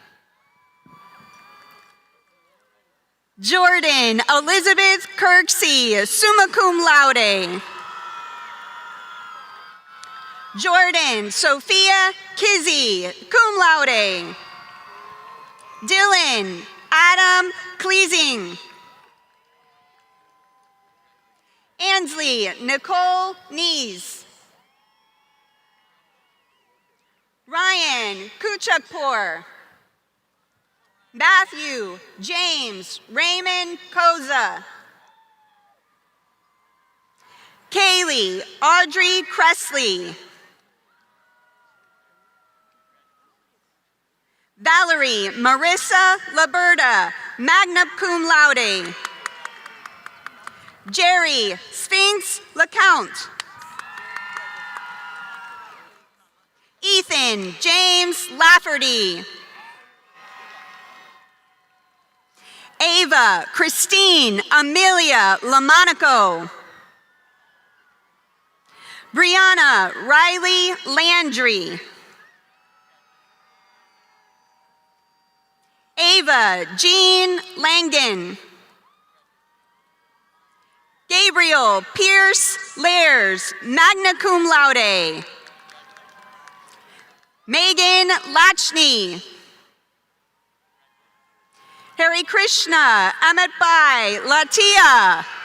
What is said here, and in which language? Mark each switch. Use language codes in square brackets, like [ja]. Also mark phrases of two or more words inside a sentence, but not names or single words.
[en] Jordan Elizabeth Kirksey, [la] summa cum laude. [en] Jordan Sophia Kizzy, [la] cum laude. [en] Dylan Adam Cleasing. Ansley Nicole Nees. Ryan Kuchakpour. Matthew James Raymond Koza. Kaylee Audrey Cressley. Valerie Marissa Laberta, [la] magna cum laude. [en] Jerry Sphinx LeCount. Ethan James Lafferty. Ava Christine Amelia Lamonaco. Brianna Riley Landry. Ava Jean Langen. Gabriel Pierce Lairs, [la] magna cum laude. [en] Megan Lachney. Hari Krishna Amitbai Latia.